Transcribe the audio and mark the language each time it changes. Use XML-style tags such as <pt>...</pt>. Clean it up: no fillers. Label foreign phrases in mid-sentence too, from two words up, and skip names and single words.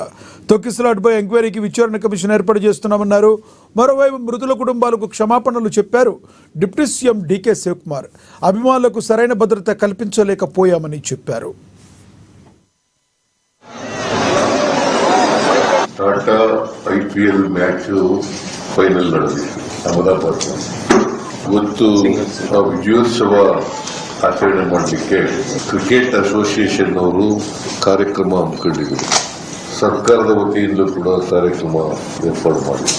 <te>తొక్కిసలాటపై ఎంక్వైరీకి విచారణ కమిషన్ ఏర్పాటు చేస్తున్నామన్నారు. మరోవైపు మృతుల కుటుంబాలకు క్షమాపణలు చెప్పారు డిప్యూటీ సీఎం డీకే శివకుమార్. అభిమానులకు సరైన భద్రత కల్పించలేకపోయామని చెప్పారు.</te> <kn>టాటా IPL ಮ್ಯಾಚ್ ಫೈನಲ್ ನಡೆದಿದೆ ಅಹಮದಾಬಾದ್. ಇವತ್ತು ವಿಜಯೋತ್ಸವ ಆಚರಣೆ ಮಾಡಲಿಕ್ಕೆ ಕ್ರಿಕೆಟ್ ಅಸೋಸಿಯೇಷನ್ ಅವರು ಕಾರ್ಯಕ್ರಮ ಹಮ್ಮಿಕೊಂಡಿದ್ರು. ಸರ್ಕಾರದ ವತಿಯಿಂದ ಕೂಡ ಕಾರ್ಯಕ್ರಮ ಏರ್ಪಾಡು ಮಾಡಿದ್ರು.</kn>